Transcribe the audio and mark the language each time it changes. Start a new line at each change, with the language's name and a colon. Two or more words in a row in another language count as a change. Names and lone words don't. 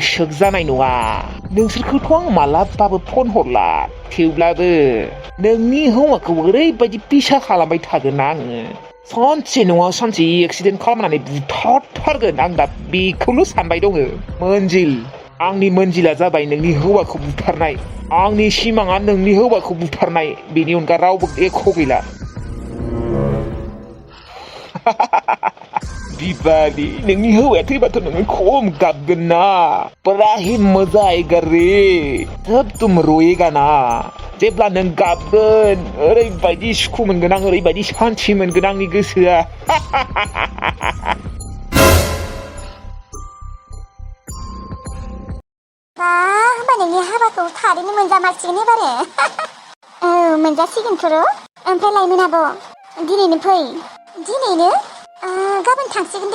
Bodo: सोग जानाय नङा नोंसोरखौथ' आं मालाबाबो फन हरला थेवब्लाबो नोंनि हौवाखौ ओरैबायदि पिसा खालामबाय थागोन आङो सानसे नङा सानसे एक्सिडेन्ट खालामनानै बुथारथारगोन आं दा बेखौल' सानबाय दङ मोनजिल आंनि मोनजिला जाबाय नोंनि हौवाखौ बुथारनाय आंनि सिमाङा नोंनि हौवाखौ बुथारनाय बेनि अनगा रावबो एख' गैला बिबारि नोंनि हौवाया थैबाथ' नोङो खम गाबगोन
Hindi: ना बड़ा ही मजा आएगा रे तब तुम रोएगा ना
Bodo: जेब्ला नों गाबगोन ओरैबायदि सुखु मोनगोन आं ओरैबायदि सान्थि मोनगोन आंनि गोसोआ होमबा नोंनि हाबाखौ थारैनो मोनजामारसिगोन एबारो औ मोनजासिगोनथ' र' ओमफ्राय लायमोन आब' दिनैनो फै दिनैनो गाबोन थांसिगोन